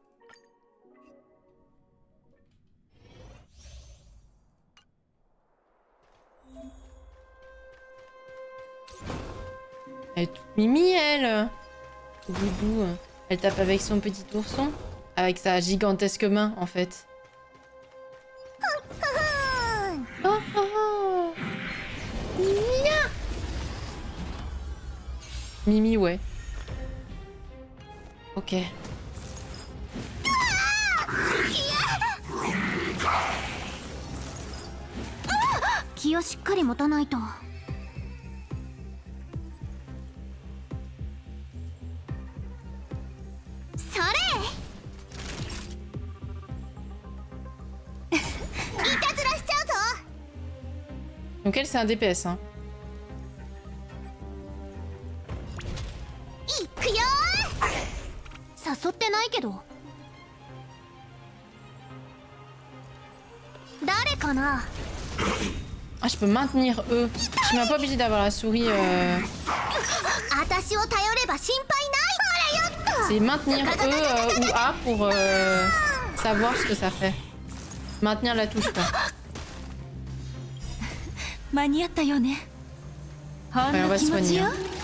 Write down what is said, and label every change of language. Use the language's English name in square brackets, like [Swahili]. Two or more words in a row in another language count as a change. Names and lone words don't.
[French] Elle est toute mimi, elle. Doudou. Elle tape avec son petit ourson. Avec sa gigantesque main, en fait. Oh, oh, oh. Mia. Mimi, ouais. Ok. [Japanese] 気をしっかり持たないと。それ。いたずらしちゃうぞ。 [French] Donc elle c'est un DPS hein. [Japanese] いくよ。誘ってないけど。誰かな。 [French] Ah, je peux maintenir E. Je suis même pas obligée d'avoir la souris. C'est maintenir E ou A pour savoir ce que ça fait. Maintenir la touche quoi. Ouais, on va se soigner. Hein.